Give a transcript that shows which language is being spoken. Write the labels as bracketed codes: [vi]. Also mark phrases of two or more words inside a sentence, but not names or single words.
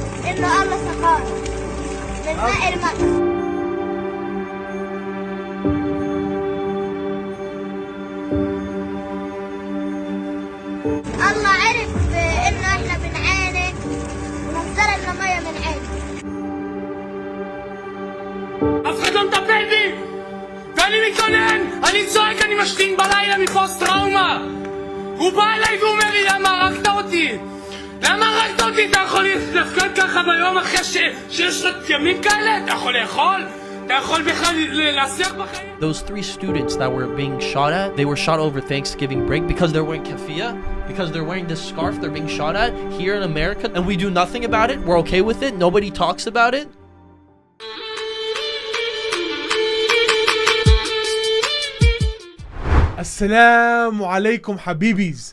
[ar] إنه الله سقانا من ماء المطر. الله عرف إنه إحنا بنعاني ونزل لنا مية من عينه. [he] אף אחד לא מטפל בי! ואני מתלונן! אני צועק, אני משתין בלילה מפוסט טראומה! הוא בא אליי והוא אומר לי, למה הרגת אותי? למה הרגת אותי? אתה יכול להפקד ככה ביום אחרי שיש לך ימים כאלה? אתה יכול לאכול? אתה יכול בכלל להסיח בחיים? [en] Those 3 students that were being shot at, they were shot over Thanksgiving break because they're wearing keffiyeh, because they're wearing this scarf they're being shot at here in America, and we do nothing about it. We're okay with it. Nobody talks about it. [ar] السلام عليكم Habibis.